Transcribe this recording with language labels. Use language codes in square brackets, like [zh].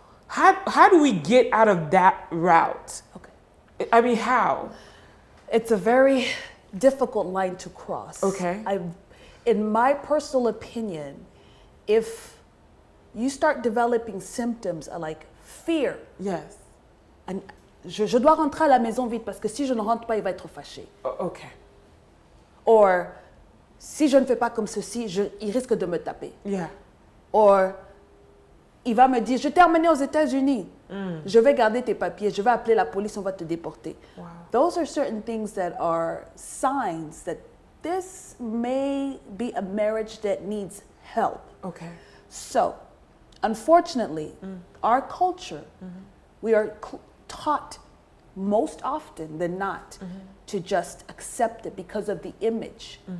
[en] How do we get out of that route? Okay. I mean, how? It's a very difficult line to cross. Okay. In my personal opinion, if you start developing symptoms like fear. Yes. [fr] And je dois rentrer à la maison vite parce que si je ne rentre pas, il va être fâché. [en] Okay. [fr] Or, si je ne fais pas comme ceci, il risque de me taper. [en] Yeah. [fr] Or, il va me dire, je t'ai emmené aux États-Unis. Je vais garder tes papiers. Je vais appeler la police, on va te déporter. [en] Wow. Those are certain things that are signs that this may be a marriage that needs help. Okay. So, unfortunately, our culture, we are taught most often than not, to just accept it because of the image.